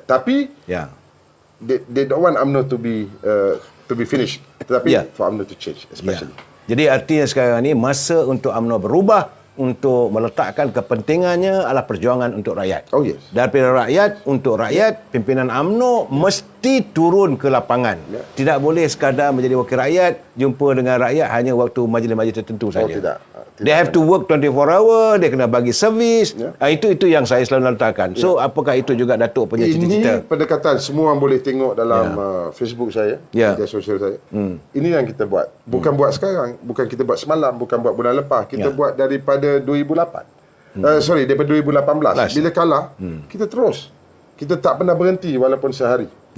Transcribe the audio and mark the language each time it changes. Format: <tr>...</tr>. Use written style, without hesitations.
<en>Tapi they don't want UMNO to be finished. Tetapi for UMNO to change especially.</en> <ms>Jadi artinya sekarang ni masa untuk UMNO berubah, untuk meletakkan kepentingannya adalah perjuangan untuk rakyat. Daripada rakyat untuk rakyat, pimpinan UMNO mesti turun ke lapangan. Tidak boleh sekadar menjadi wakil rakyat, jumpa dengan rakyat hanya waktu majlis-majlis tertentu saja. Tidak.</ms> <en>They have to work 24 hour,</en> <ms>dia kena bagi servis. Itu yang saya selalu letakkan. So, apakah itu juga Datuk punya cita-cita? Ini pendekatan semua orang boleh tengok dalam Facebook saya, media sosial saya. Ini yang kita buat. Bukan buat sekarang, bukan kita buat semalam, bukan buat bulan lepas. Kita buat daripada 2008. Daripada 2018. Bila kalah, kita terus. Kita tak pernah berhenti walaupun sehari.</ms>